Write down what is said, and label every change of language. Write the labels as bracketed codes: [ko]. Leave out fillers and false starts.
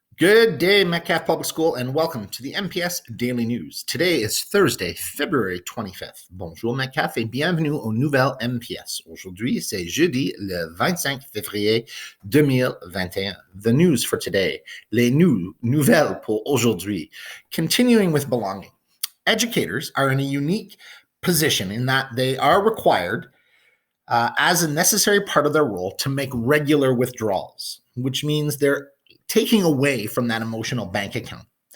[en] Good day, Metcalfe Public School, and welcome to the MPS Daily News. Today is Thursday, February 25th. [fr] Bonjour, Metcalfe, et bienvenue aux nouvelles MPS. Aujourd'hui, c'est jeudi, le 25 février 2021. [en] The news for today, [fr] les nouvelles pour aujourd'hui. [en] Continuing with belonging. Educators are in a unique position in that they are required as a necessary part of their role to make regular withdrawals, which means they're taking away from that emotional bank account.